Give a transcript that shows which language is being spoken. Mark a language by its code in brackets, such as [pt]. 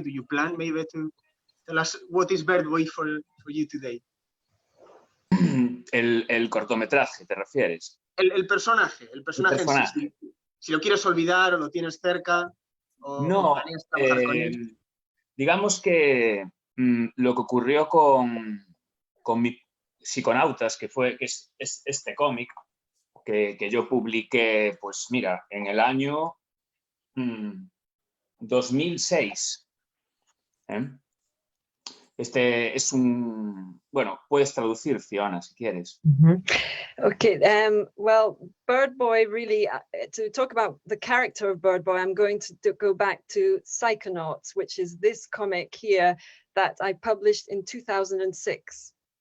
[en] Do you plan maybe to tell us what is Bird Boy for you today? [es] El cortometraje, ¿te refieres? El personaje en sí. Si lo quieres olvidar o lo tienes cerca, o no, planeas trabajar con él. Digamos que lo que ocurrió con mi Psiconautas, que es este cómic que yo publiqué, pues mira, en el año 2006. Este es bueno, puedes traducir, Fiona, si quieres. [en] Okay, well, Bird Boy, really, to talk about the character of Bird Boy, I'm going to go back to Psychonauts, which is this comic here that I published in 2006.